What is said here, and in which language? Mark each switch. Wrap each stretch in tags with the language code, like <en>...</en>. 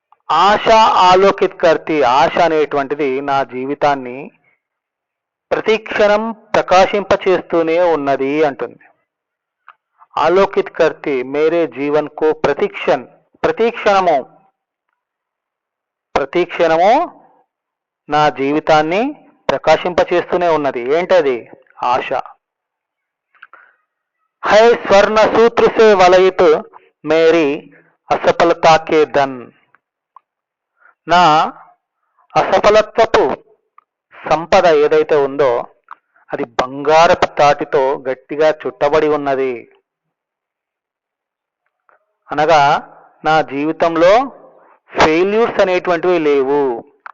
<hi>ఆశ ఆలోకిత్ కర్తి.</hi> <te>ఆశ అనేటువంటిది నా జీవితాన్ని ప్రతిక్షణం ప్రకాశింపచేస్తూనే ఉన్నది అంటుంది.</te> <hi>ఆలోకిత్ కర్తి మేరే జీవన్ కో ప్రతిక్షణ్.</hi> <te>ప్రతిక్షణము ప్రతిక్షణము నా జీవితాన్ని ప్రకాశింపచేస్తూనే ఉన్నది. ఏంటది? ఆశ.</te> <hi>है स्वर्ण सूत्र से वलयित मेरी असफलता के धन.</hi> <te>నా అసఫలత్వపు సంపద ఏదైతే ఉందో అది బంగారపు తాటితో గట్టిగా చుట్టబడి ఉన్నది. అనగా నా జీవితంలో ఫెయిల్యూర్స్ అనేటువంటివి లేవు.</te>